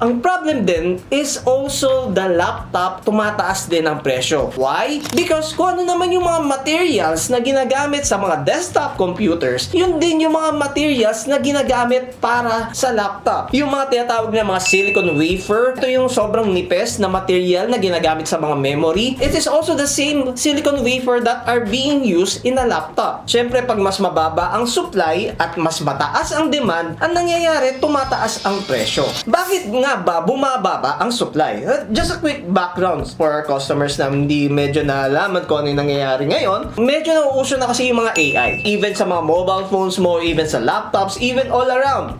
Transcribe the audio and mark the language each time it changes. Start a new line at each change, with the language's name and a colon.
Filipino: Ang problem din
English: is also the laptop,
Filipino: tumataas din ang presyo. Why?
English: Because
Filipino: kung ano naman yung mga materials na ginagamit sa mga desktop computers, yun din yung mga materials na ginagamit para sa laptop. Yung mga tinatawag na mga silicon wafer, ito yung sobrang nipis na material na ginagamit sa mga memory.
English: It is also the same silicon wafer that are being used in a laptop.
Filipino: Siyempre, pag mas mababa ang supply at mas mataas ang demand, ang nangyayari, tumataas ang presyo. Bakit nga ba bumababa ang supply?
English: Just a quick background for our customers
Filipino: na hindi medyo nalaman kung ano yung nangyayari ngayon. Medyo nauuso na kasi yung mga AI. Even sa mga mobile phones mo, even sa laptops,
English: even all around.